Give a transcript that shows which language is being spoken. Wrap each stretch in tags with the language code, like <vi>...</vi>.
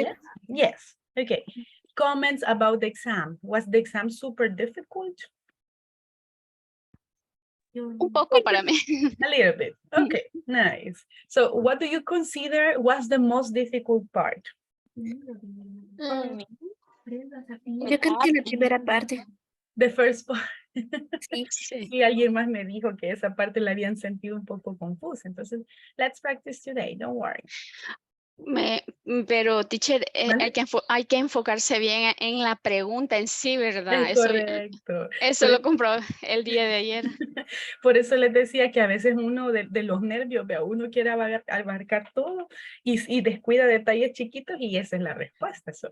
<en>Yes. Yes. Okay. Comments about the exam. Was the exam super difficult?</en> <es>Un poco para mí.</es> <en>A little bit. Okay, nice. So what do you consider was the most difficult part? Mm,</en> <es>Yo creo que la primera parte.</es> <en>The first part.</en> <es>Sí. sí. Y alguien más me dijo que esa parte la habían sentido un poco confusa.</es> <en>Entonces, let's practice today, don't worry.</en> <es>Pero, teacher, ¿Mande? hay que enfocarse bien en la pregunta en sí, ¿verdad? Es correcto. Eso lo compró el día de ayer. Por eso les decía que a veces uno de los nervios, vea, uno quiere abarcar todo y descuida detalles chiquitos y esa es la respuesta.</es>